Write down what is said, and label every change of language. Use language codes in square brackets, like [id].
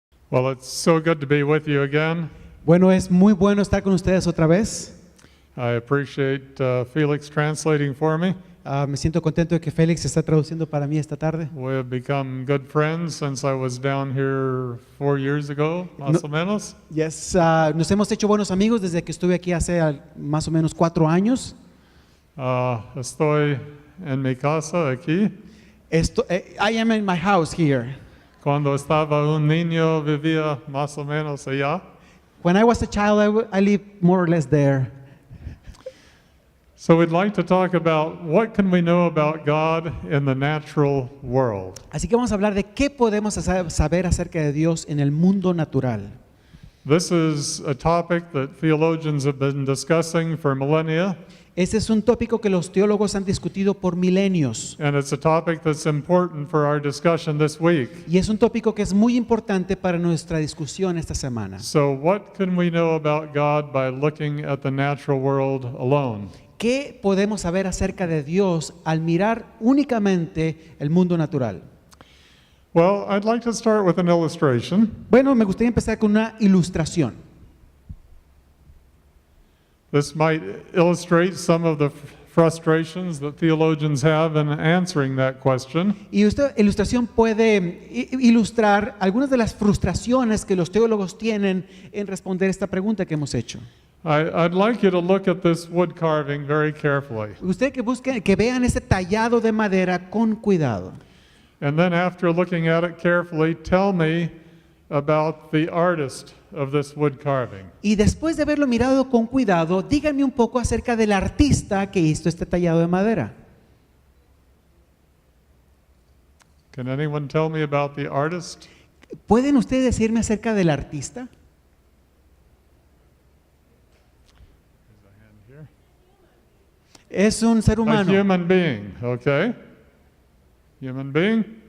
[en] Well, it's so good to be with you again. [es] Bueno, es muy bueno estar con ustedes otra vez. [en] I appreciate Felix translating for me. [es] Me siento contento de que Félix está traduciendo para mí esta tarde. [en] We have become good friends since I was down here 4 years ago, [es] más o menos. Yes, nos hemos hecho buenos amigos desde que estuve aquí hace más o menos 4 años. Estoy en mi casa aquí. [en] I am in my house here. [es] Cuando estaba un niño vivía más o menos allá. [en] When I was a child, I lived more or less there. So we'd like to talk about what can we know about God in the natural world. [es] Así que vamos a hablar de qué podemos saber acerca de Dios en el mundo natural. [en] This is a topic that theologians have been discussing for millennia. [es] Ese es un tópico que los teólogos han discutido por milenios. [en] And it's a topic that's important for our discussion this week. [es] Y es un tópico que es muy importante para nuestra discusión esta semana. [en] So what can we know about God by looking at the natural world alone? [es] ¿Qué podemos saber acerca de Dios al mirar únicamente el mundo natural? [en] Well, I'd like to start with an illustration. [es] Bueno, me gustaría empezar con una ilustración. [en] This might illustrate some of the frustrations that theologians have in answering that question. [es] Y esta ilustración puede ilustrar algunas de las frustraciones que los teólogos tienen en responder esta pregunta que hemos hecho. [en] I'd like you to look at this wood carving very carefully. [es] Usted que vean ese tallado de madera con cuidado. [en] And then after looking at it carefully, tell me about the artist of this wood carving. [es] Y después de haberlo mirado con cuidado, díganme un poco acerca del artista que hizo este tallado de madera. [en] Can anyone tell me about the artist? [es] ¿Pueden ustedes decirme acerca del artista? Es un ser [en] A [es] humano. [en] human being, okay? Human being?